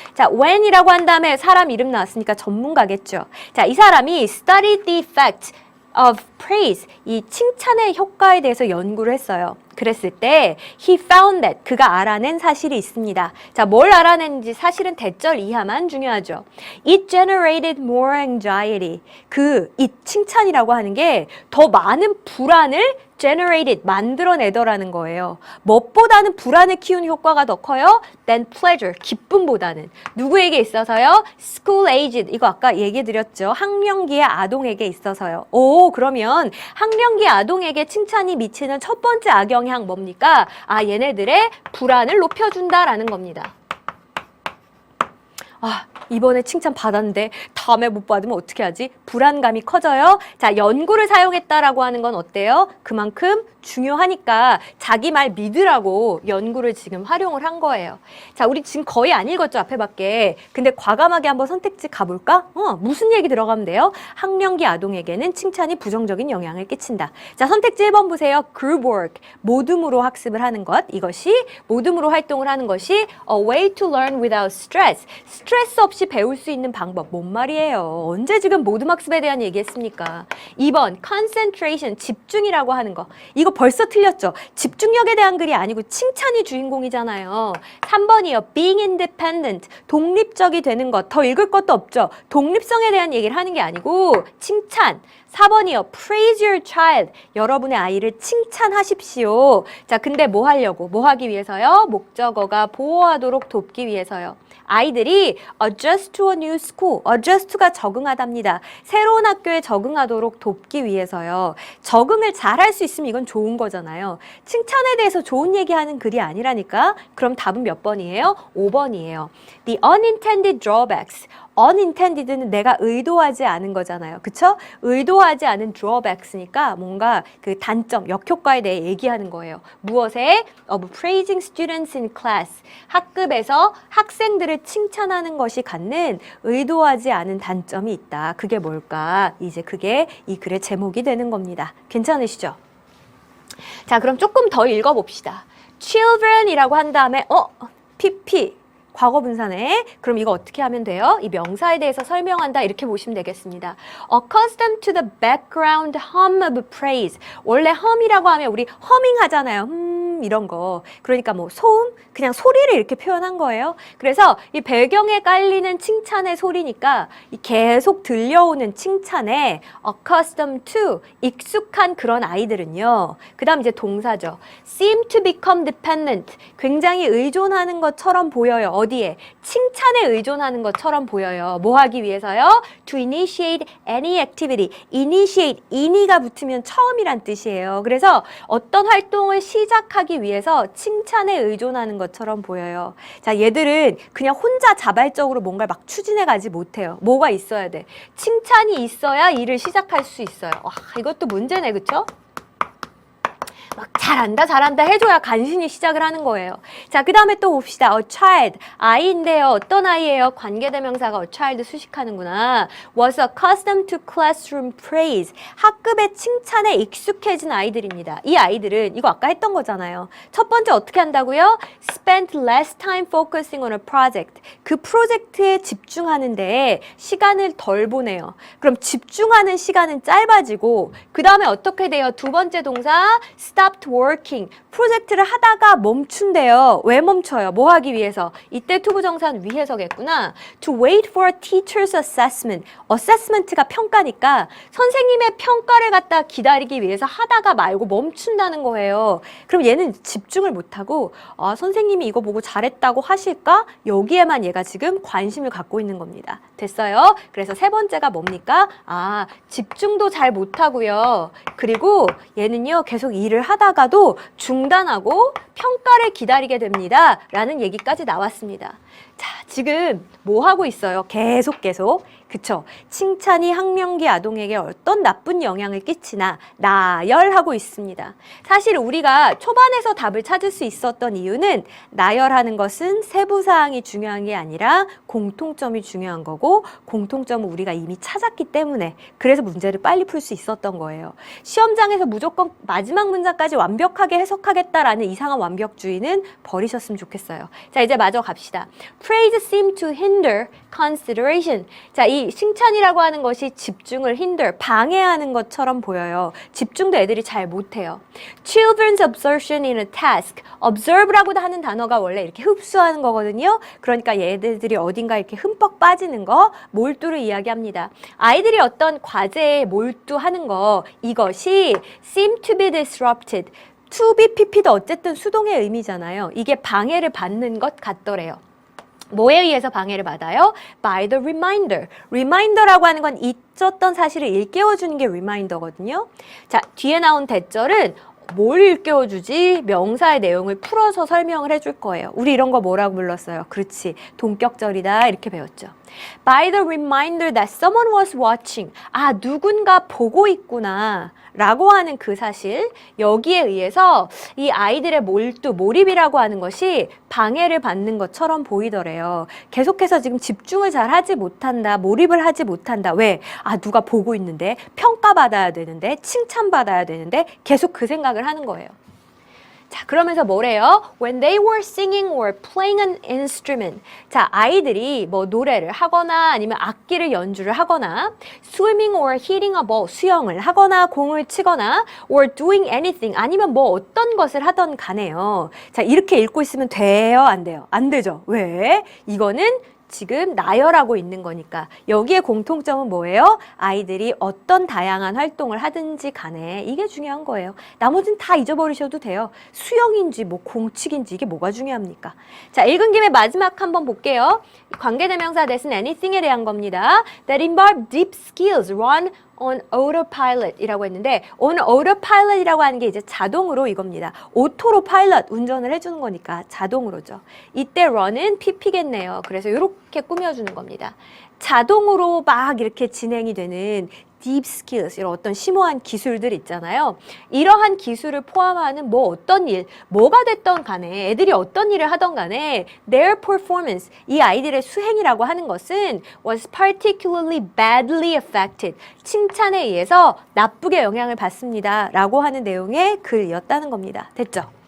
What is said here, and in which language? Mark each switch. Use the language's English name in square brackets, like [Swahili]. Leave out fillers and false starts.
[Korean] 자, when이라고 한 다음에 사람 이름 나왔으니까 전문가겠죠. 자, 이 사람이 [English] studied the effect of praise, [Korean] 이 칭찬의 효과에 대해서 연구를 했어요. 그랬을 때 [English] he found that, [Korean] 그가 알아낸 사실이 있습니다. 자, 뭘 알아냈는지 사실은 대절 이하만 중요하죠. [English] It generated more anxiety. [Korean] 이 칭찬이라고 하는 게 더 많은 불안을 generated, 만들어내더라는 거예요. 무엇보다는 불안을 키우는 효과가 더 커요? [English] than pleasure, [Korean] 기쁨보다는. 누구에게 있어서요? [English] school aged, [Korean] 이거 아까 얘기 드렸죠. 학령기의 아동에게 있어서요. 오, 그러면 학령기 아동에게 칭찬이 미치는 첫 번째 악영향 뭡니까? 얘네들의 불안을 높여준다라는 겁니다. 이번에 칭찬 받았는데 다음에 못 받으면 어떻게 하지? 불안감이 커져요. 자, 연구를 사용했다라고 하는 건 어때요? 그만큼 중요하니까 자기 말 믿으라고 연구를 지금 활용을 한 거예요. 자, 우리 지금 거의 안 읽었죠, 앞에 밖에. 근데 과감하게 한번 선택지 가볼까? 무슨 얘기 들어가면 돼요? 학령기 아동에게는 칭찬이 부정적인 영향을 끼친다. 자, 선택지 1번 보세요. group work, 모둠으로 학습을 하는 것. 이것이 모둠으로 활동을 하는 것이 [English] a way to learn without stress. [Korean] 스트레스 없이 배울 수 있는 방법. 뭔 말이에요? 언제 지금 모둠 학습에 대한 얘기했습니까? 2번 concentration, 집중이라고 하는 거. 이거 벌써 틀렸죠? 집중력에 대한 글이 아니고 칭찬이 주인공이잖아요. 3번이요. [English] being independent, [Korean] 독립적이 되는 것. 더 읽을 것도 없죠? 독립성에 대한 얘기를 하는 게 아니고 칭찬. 4번이요. [English] praise your child, [Korean] 여러분의 아이를 칭찬하십시오. 자, 근데 뭐 하려고? 뭐 하기 위해서요? 목적어가 보호하도록 돕기 위해서요. 아이들이 [English] adjust to a new school, [Korean] adjust가 적응하답니다. 새로운 학교에 적응하도록 돕기 위해서요. 적응을 잘 할 수 있으면 이건 좋은 거잖아요. 칭찬에 대해서 좋은 얘기하는 글이 아니라니까. 그럼 답은 몇 번이에요? 5번이에요. [English] The unintended drawbacks. [Korean] unintended는 내가 의도하지 않은 거잖아요. 그쵸? 의도하지 않은 drawbacks니까 뭔가 그 단점, 역효과에 대해 얘기하는 거예요. 무엇에? [English] of praising students in class. [Korean] 학급에서 학생들을 칭찬하는 것이 갖는 의도하지 않은 단점이 있다. 그게 뭘까? 이제 그게 이 글의 제목이 되는 겁니다. 괜찮으시죠? 자, 그럼 조금 더 읽어봅시다. children이라고 한 다음에 PP. 과거 분사네. 그럼 이거 어떻게 하면 돼요? 이 명사에 대해서 설명한다 이렇게 보시면 되겠습니다. [English] Accustomed to the background hum of praise. [Korean] 원래 hum이라고 하면 우리 허밍 하잖아요. 이런 거. 그러니까 뭐 소음? 그냥 소리를 이렇게 표현한 거예요. 그래서 이 배경에 깔리는 칭찬의 소리니까 이 계속 들려오는 칭찬에 [English] accustomed to, [Korean] 익숙한 그런 아이들은요. 그 다음 이제 동사죠. [English] seem to become dependent. [Korean] 굉장히 의존하는 것처럼 보여요. 어디에? 칭찬에 의존하는 것처럼 보여요. 뭐 하기 위해서요? [English] To initiate any activity. [Korean] initiate, in이가 붙으면 처음이란 뜻이에요. 그래서 어떤 활동을 시작하기 위해서 칭찬에 의존하는 것처럼 보여요. 자, 얘들은 그냥 혼자 자발적으로 뭔가를 막 추진해 가지 못해요. 뭐가 있어야 돼? 칭찬이 있어야 일을 시작할 수 있어요. 와, 이것도 문제네, 그쵸? 막 잘한다 잘한다 해줘야 간신히 시작을 하는 거예요. 자, 그 다음에 또 봅시다. [English] A child, [Korean] 아이인데요. 어떤 아이예요? 관계대명사가 a child 수식하는구나. [English] Was accustomed to classroom praise. [Korean] 학급의 칭찬에 익숙해진 아이들입니다. 이 아이들은 이거 아까 했던 거잖아요. 첫 번째 어떻게 한다고요? [English] Spent less time focusing on a project. [Korean] 그 프로젝트에 집중하는데 시간을 덜 보내요. 그럼 집중하는 시간은 짧아지고 그 다음에 어떻게 돼요? 두 번째 동사 [English] stopped working. [Korean] 프로젝트를 하다가 멈춘대요. 왜 멈춰요? 뭐 하기 위해서? 이때 투부정사는 위해서겠구나. [English] To wait for a teacher's assessment. [Korean] assessment가 평가니까 선생님의 평가를 갖다 기다리기 위해서 하다가 말고 멈춘다는 거예요. 그럼 얘는 집중을 못하고 선생님이 이거 보고 잘했다고 하실까? 여기에만 얘가 지금 관심을 갖고 있는 겁니다. 됐어요? 그래서 세 번째가 뭡니까? 집중도 잘 못하고요. 그리고 얘는요, 계속 일을 하다가도 중단하고 평가를 기다리게 됩니다. 라는 얘기까지 나왔습니다. 자, 지금 뭐 하고 있어요? 계속. 그쵸? 칭찬이 학령기 아동에게 어떤 나쁜 영향을 끼치나 나열하고 있습니다. 사실 우리가 초반에서 답을 찾을 수 있었던 이유는 나열하는 것은 세부사항이 중요한 게 아니라 공통점이 중요한 거고 공통점을 우리가 이미 찾았기 때문에 그래서 문제를 빨리 풀 수 있었던 거예요. 시험장에서 무조건 마지막 문장까지 완벽하게 해석하겠다라는 이상한 완벽주의는 버리셨으면 좋겠어요. 자, 이제 마저 갑시다. [English] Praise seem to hinder consideration. [Korean] 자, 이 칭찬이라고 하는 것이 집중을 hinder, 방해하는 것처럼 보여요. 집중도 애들이 잘 못해요. [English] Children's absorption in a task. [Korean] observe라고 하는 단어가 원래 이렇게 흡수하는 거거든요. 그러니까 얘들이 어딘가 이렇게 흠뻑 빠지는 거, 몰두를 이야기합니다. 아이들이 어떤 과제에 몰두하는 거, 이것이 [English] seem to be disrupted. [Korean] to be pp도 어쨌든 수동의 의미잖아요. 이게 방해를 받는 것 같더래요. 뭐에 의해서 방해를 받아요? [English] By the reminder. [Korean] reminder라고 하는 건 잊었던 사실을 일깨워주는 게 reminder거든요. 자, 뒤에 나온 대절은 뭘 일깨워주지? 명사의 내용을 풀어서 설명을 해줄 거예요. 우리 이런 거 뭐라고 불렀어요? 그렇지. 동격절이다. 이렇게 배웠죠. [English] By the reminder that someone was watching. [Korean] 누군가 보고 있구나. 라고 하는 그 사실, 여기에 의해서 이 아이들의 몰입이라고 하는 것이 방해를 받는 것처럼 보이더래요. 계속해서 지금 집중을 잘 하지 못한다, 몰입을 하지 못한다. 왜? 누가 보고 있는데, 평가받아야 되는데, 칭찬받아야 되는데, 계속 그 생각을 하는 거예요. 자, 그러면서 뭐래요? [English] When they were singing or playing an instrument. [Korean] 자, 아이들이 뭐 노래를 하거나 아니면 악기를 연주를 하거나 [English] swimming or hitting a ball, [Korean] 수영을 하거나 공을 치거나 [English] or doing anything, [Korean] 아니면 뭐 어떤 것을 하던 간에요. 자, 이렇게 읽고 있으면 돼요? 안 돼요? 안 되죠. 왜? 이거는 지금 나열하고 있는 거니까. 여기에 공통점은 뭐예요? 아이들이 어떤 다양한 활동을 하든지 간에 이게 중요한 거예요. 나머지는 다 잊어버리셔도 돼요. 수영인지 뭐 공치기인지 이게 뭐가 중요합니까? 자, 읽은 김에 마지막 한번 볼게요. 관계대명사 대신 anything에 대한 겁니다. [English] That involve deep skills run on autopilot [Korean] 이라고 했는데 [English] on autopilot [Korean] 이라고 하는 게 이제 자동으로 이겁니다. 오토로 파일럿 운전을 해주는 거니까 자동으로죠. 이때 run은 pp겠네요. 그래서 이렇게 꾸며주는 겁니다. 자동으로 막 이렇게 진행이 되는 deep skills, 이런 어떤 심오한 기술들 있잖아요. 이러한 기술을 포함하는 뭐 어떤 일, 뭐가 됐던 간에 애들이 어떤 일을 하던 간에 [English] their performance, [Korean] 이 아이들의 수행이라고 하는 것은 [English] was particularly badly affected, [Korean] 칭찬에 의해서 나쁘게 영향을 받습니다 라고 하는 내용의 글이었다는 겁니다. 됐죠?